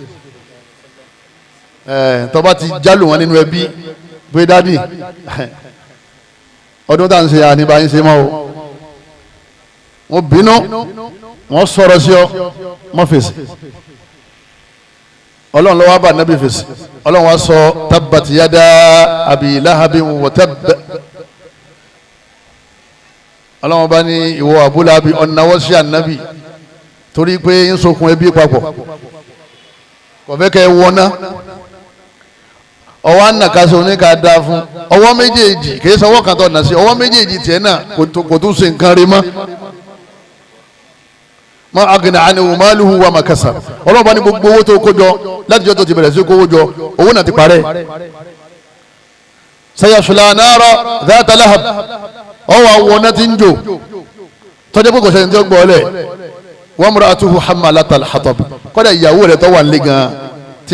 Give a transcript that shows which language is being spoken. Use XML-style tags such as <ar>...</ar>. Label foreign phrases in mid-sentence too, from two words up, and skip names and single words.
<yo>tó bá ti jálù wọn nínú ẹbí pé dádì ọdún tá à ń ṣe àníbá yín ṣe mọ́ o wọ́n bínú wọ́n sọ̀rọ̀ sí ọ mọ́ fèsì ọlọ́run ló wá bá nàbí fèsì ọlọ́run wá sọ</yo> <ar>تبت يدا أبي لهب وتب</ar> <yo>ọlọ́run bá ní ìwọ Abu Lahab ọ̀nàwọ́ sí ànábì torí pé ń sokùn ẹbí papọ̀ kò fẹ́ kẹ́ ẹ wọná ọwọ́ ànàkásí oníkà dá fún ọwọ́ méjèèjì kìí sọwọ́ kan tó nà sí ọwọ́ méjèèjì tiẹ̀ náà kò tún ṣe nǹkan rí mọ́</yo> <ar>ما أغنى عنه ماله وما كسب</ar> <yo>ọlọ́run bá ní gbogbo owó tó kó jọ láti jọ tó ti bẹ̀rẹ̀ sí kówó jọ owó náà ti parẹ́</yo> <ar>سيصلى نارا ذات لهب</ar> <yo>ọwọ́ àwọn náà ti ń jò tọ́jú pé kò sẹ́ni tí ó gbọ́ ọ lẹ̀</yo> <ar>وامرأته حمالة الحطب</ar> <yo>kọ́dà ìyàwó rẹ̀ tó wà nílé gan tí</yo>